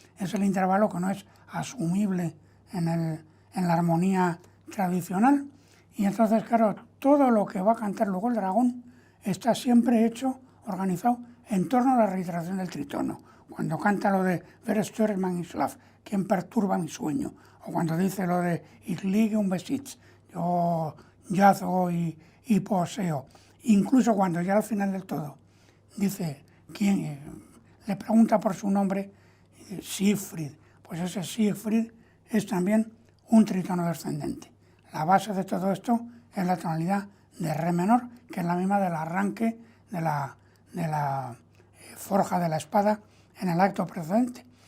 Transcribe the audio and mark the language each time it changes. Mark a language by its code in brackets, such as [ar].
[es] Es el intervalo que no es asumible en la armonía tradicional. Y entonces, claro, todo lo que va a cantar luego el dragón está siempre hecho, organizado, en torno a la reiteración del tritono. Cuando canta lo de [de] Wer stört mein Schlaf, [es] ¿quién perturba mi sueño? O cuando dice lo de [de] Ich liege und besitz, [es] yo yazo y poseo. Incluso cuando ya al final del todo dice, ¿quién? Le pregunta por su nombre, Siegfried. Pues ese Siegfried es también un tritono descendente. La base de todo esto es la tonalidad de re menor, que es la misma del arranque de la forja de la espada en el acto precedente.